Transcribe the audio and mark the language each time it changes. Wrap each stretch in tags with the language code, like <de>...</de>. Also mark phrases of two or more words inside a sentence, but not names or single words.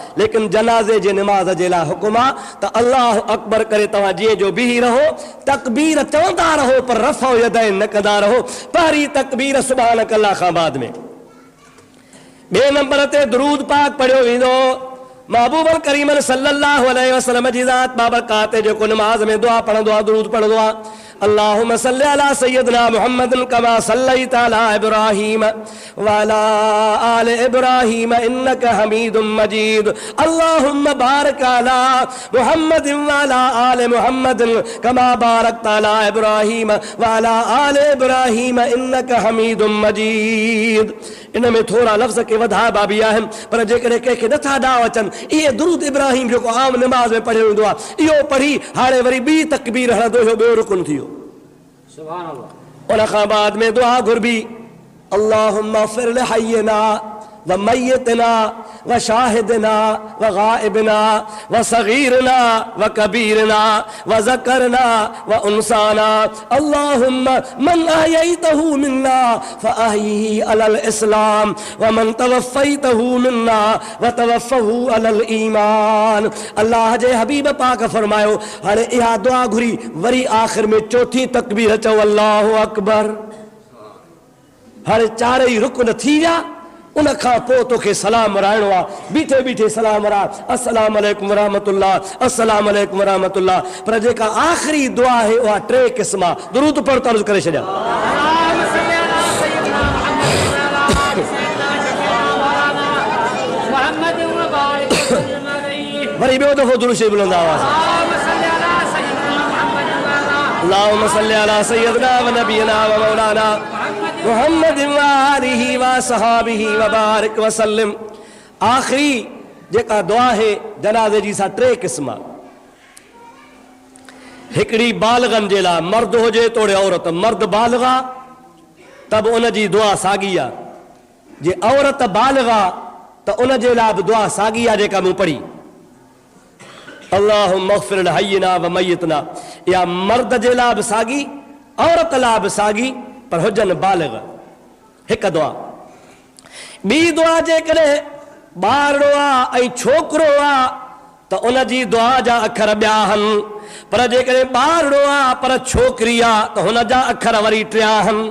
<sd>लेकिन जनाज़े जे निमाज़ जे लाइ हुकुम आहे त</sd> <ar>الله أكبر</ar> <sd>करे तव्हां जीअं जो बीही रहो, तकबीर चवंदा रहो पर</sd> <ar>رفع يدين</ar> <sd>न कंदा रहो। पहिरीं तकबीर</sd> <ar>سبحانك الله</ar> <sd>खां बाद में। 2 नंबर ते दुरूद पाक पढ़ियो वेंदो। महबूब करीम</sd> <ar>صلى الله عليه وسلم</ar> <sd>जी ज़ात बाबरकात जेको नमाज़ में दुआ पढ़ंदो आहे, दुरूद पढ़ंदो आहे,</sd> <ar>اللهم صل على سيدنا محمد كما صليت على إبراهيم وعلى آل إبراهيم إنك حميد مجيد. اللهم بارك على محمد وعلى آل محمد كما باركت على إبراهيم وعلى آل إبراهيم إنك حميد مجيد.</ar> <sd>इन में थोड़ा लफ़्ज़ के वधाइबा बि आहिनि, पर जेकॾहिं कंहिंखे नथा ॾांव अचनि, इहे दुरूद इब्राहिम जेको आम निमाज़ में पढ़ियो वेंदो आहे, इहो पढ़ी हाणे वरी ॿी तकबीर हणंदो, इहो ॿियो रुकुन थी वियो।</sd> <ar>سبحان الله.</ar> <sd>उन खां बाद में दुआ घुरबी</sd> <ar>اللهم اغفر لحينا وميتنا وشاهدنا وغائبنا وصغيرنا وكبيرنا وذكرنا وأنثانا اللهم من أحييته منا فأحيه على الإسلام ومن توفيته منا وتوفه على الإيمان.</ar> <sd>अल्लाह जे हबीब पाक फरमायो हाणे इहा दुआ घुरी वरी आखिर में चौथी तकबीर चओ</sd> <ar>الله أكبر.</ar> <sd>हाणे चारई रुकन थी विया, उन खां पोइ तोखे सलाम वराइणो आहे। बीठे बीठे सलाम वरा,</sd> <ar>السلام عليكم رحمة الله، السلام عليكم رحمة الله.</ar> <sd>पर जेका आखिरी दुआ है उहा टे क़िस्म आहे। दुरूद पढ़ तर्ज़ करे छॾिया। वरी ॿियो दफ़ो दुरूद शरीफ़ बुलंद आवाज़।</sd> <ar>اللهم صل على سيدنا ونبينا ومولانا محمد وآله وصحبه وبارك وسلم.</ar> <sd>आखिरी जेका दुआ है जनाज़े जी सा टे क़िस्म। हिकिड़ी बालिग़नि जे लाइ, मर्द हुजे तोड़े औरत, मर्द बालिग़ा तब उन जी दुआ साॻी आहे। जे औरत बालिग़ा त उन जे लाइ बि दुआ साॻी आहे जेका मूं पढ़ी।</sd> <ar>اللهم اغفر لحينا وميتنا.</ar> <sd>या मर्द जे लाइ बि साॻी, औरत लाइ बि साॻी, पर हुजनि बालिग़। हिकु दुआ। ॿी दुआ जेकॾहिं ॿारड़ो आहे ऐं छोकिरो आहे त उन जी दुआ जा अखर ॿिया आहिनि, पर जेकॾहिं ॿारड़ो आहे पर छोकिरी आहे त हुन जा अखर वरी टिया आहिनि।</sd>